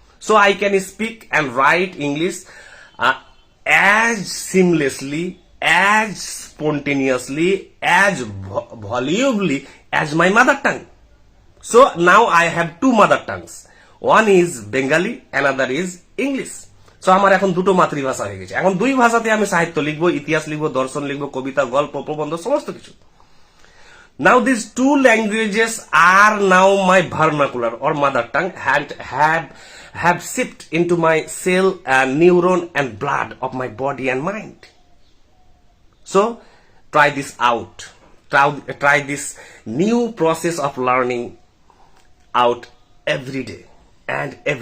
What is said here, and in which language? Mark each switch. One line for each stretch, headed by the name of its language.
English: So I can speak and write English as seamlessly, as spontaneously, as volubly as my mother tongue. So now I have two mother tongues. One is Bengali, another is English.
Bangla: So আমার এখন দুটো মাতৃভাষা হয়ে গেছে। এখন দুই ভাষাতে আমি সাহিত্য লিখবো, ইতিহাস লিখবো, দর্শন লিখবো, কবিতা, গল্প, প্রবন্ধ, সমস্ত কিছু।
English: Now these two languages are now my vernacular or mother tongue, and have seeped into my cell, neuron and blood of my body and mind. So try this out. Try this new process of learning out every day and every